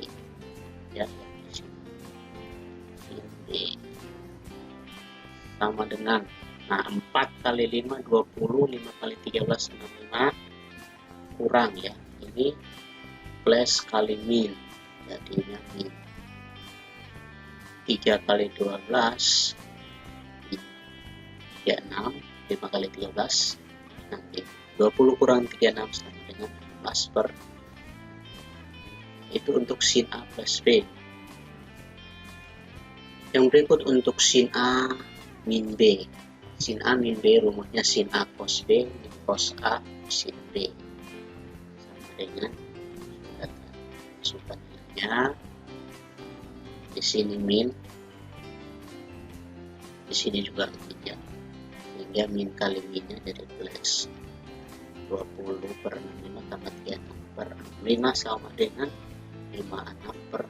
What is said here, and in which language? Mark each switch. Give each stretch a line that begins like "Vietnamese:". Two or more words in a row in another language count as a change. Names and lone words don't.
Indonesian: Ya, sin B sama dengan 4 kali 5 20, 5 kali 13 65 kurang, ya, ini plus kali min, jadinya min 3 kali 12 36, 5 kali 13 nanti 20 kurang 36 sama dengan 14 per. Itu untuk sin A plus B. Yang berikut untuk sin A min B. Sin A min B rumusnya sin A cos B min cos A sin B sama dengan masukannya di sini min, di sini juga 3, sehingga min kali minnya jadi plus 20 per 65 tambah 36 per 5 sama dengan 56 per.